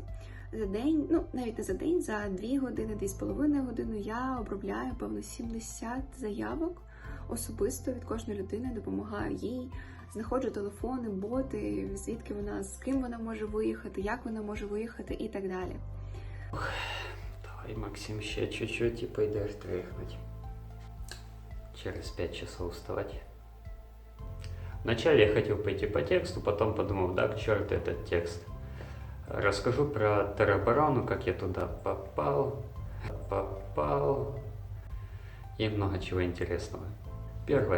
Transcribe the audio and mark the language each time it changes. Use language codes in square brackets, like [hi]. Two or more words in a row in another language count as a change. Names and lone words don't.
[uk] За день, навіть не за день, за 2 години, 2,5 години я обробляю, певно, 70 заявок особисто від кожної людини, допомагаю їй, знаходжу телефони, боти, звідки вона, з ким вона може виїхати, як вона може виїхати і так далі. [ru] Давай, Максим, ще чуть-чуть і пойдеш тряхнуть. Через 5 часов вставать. Вначале я хотел пойти по тексту, потом подумал, да, к черту этот текст. Расскажу про тероборону, как я туда попал, и много чего интересного. Первое.